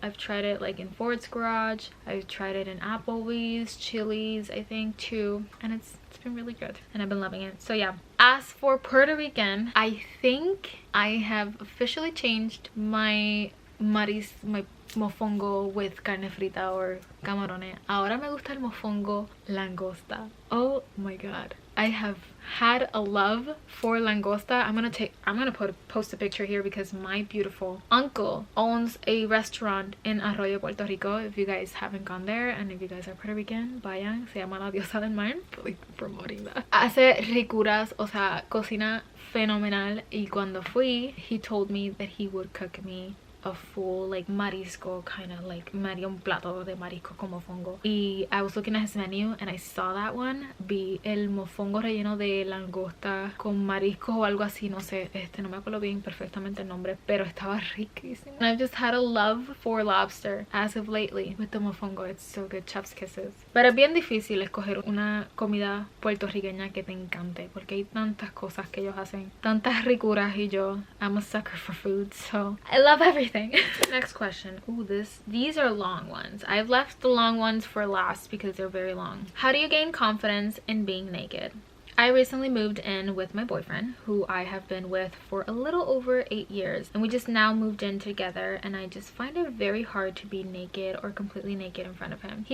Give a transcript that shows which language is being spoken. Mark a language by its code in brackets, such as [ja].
[en] I've tried it like in Ford's Garage. I've tried it in Applebee's, Chili's, I think too, and it's been really good and I've been loving it. So yeah, as for Puerto Rican, I think I have officially changed my mofongo with carne frita or camarones. [es] Ahora me gusta el mofongo langosta. [en] Oh my god, I have had a love for langosta. I'm gonna post a picture here because my beautiful uncle owns a restaurant in Arroyo, Puerto Rico. If you guys haven't gone there, and if you guys are Puerto Rican, [es] vayan. Se llama La Diosa del Mar. [en] Really promoting that. [es] Hace ricuras, o sea, cocina fenomenal. Y cuando fui, [en] he told me that he would cook me a full like marisco, kind of like [es] un plato de marisco con mofongo. [en] Y I was looking at his menu and I saw that one. [es] Vi el mofongo relleno de langosta con marisco o algo así, no sé, no me acuerdo bien perfectamente el nombre, pero estaba riquísimo. [en] And I've just had a love for lobster as of lately with the mofongo. It's so good, chef's kisses. [es] Pero es bien difícil escoger una comida puertorriqueña que te encante, porque hay tantas cosas que ellos hacen, tantas ricuras, y [en] I'm a sucker for food, so I love everything. Next question. Ooh, these are long ones. I've left the long ones for last because they're very long. How do you gain confidence in being naked? I recently moved in with my boyfriend, who I have been with for a little over 8 years, and we just now moved in together, and I just find it very hard to be naked or completely naked in front of him.